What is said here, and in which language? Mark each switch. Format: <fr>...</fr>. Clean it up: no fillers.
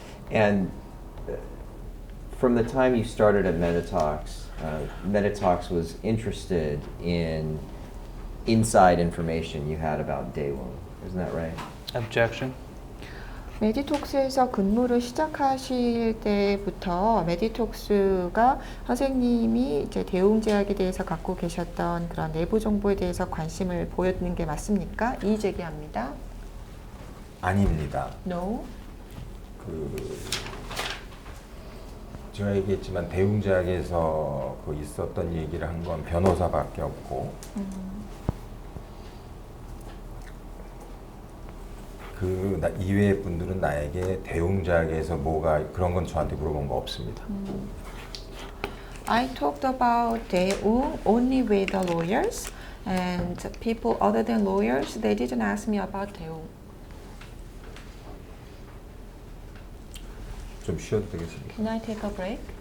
<en>And from the time you started at Meditox, Meditox was interested in inside information you had about Daewoo. Isn't that right? Objection.</en> <ko>메디톡스에서 근무를 시작하실 때부터 메디톡스가 선생님이 이제 대웅제약에 대해서 갖고 계셨던 그런 내부 정보에 대해서 관심을 보였는 게 맞습니까? 이의 제기합니다. 아닙니다.</ko> <en>No.</en> <ko>제가 얘기했지만 대웅제약에서 그 있었던 얘기를 한 건 변호사밖에 없고 그 이외의 분들은 나에게 대웅제약에서 뭐가 그런 건 저한테 물어본 거 없습니다.</ko> <en>I talked about 대웅 only with the lawyers, and people other than lawyers, they didn't ask me about 대웅.</en> <ko>좀 쉬어도 되겠습니까?</ko> <en>Can I take a break?</en>